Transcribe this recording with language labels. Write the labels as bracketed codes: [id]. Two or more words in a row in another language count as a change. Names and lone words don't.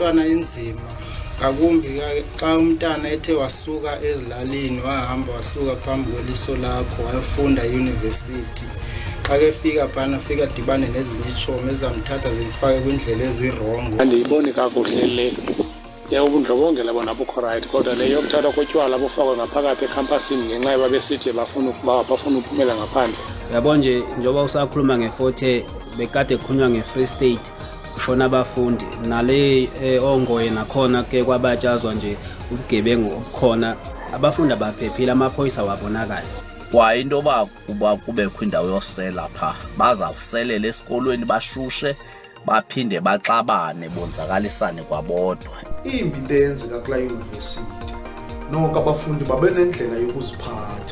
[xh] Into yabantwana inzima ngakumbi xa umntana ethe wasuka ezilalini wahamba wasuka phambi kweliso lakho wayofunda euniversity xa ke fika phana fika dibane nezinye itshomi ezamthatha zimfake kwindlela ezirongo. Andiyiboni kakuhle le ubundlobongela bona bukho right kodwa le yokuthatha kotywala bufakwe ngaphakathi ekhampasini ngenxa yoba besithi bafuna uphumela ngaphandle. [zu] Uyabona nje njengoba usakhuluma ngeFort bekade kukhulunywa ngeFree State kushona abafundi nale ongoye nakhona ke kwabatshazwa nje ubugebengu obukhona abafundi abaphephile amapolisa wabonakala. [xh] Kwa into kuba kubekho indawo yosela pha bazawuselela esikolweni bashushe baphinde baxabane bonzakalisane kwabodwa. Imbi into eyenzeka kula university noko abafundi babe nendlela yokuziphatha.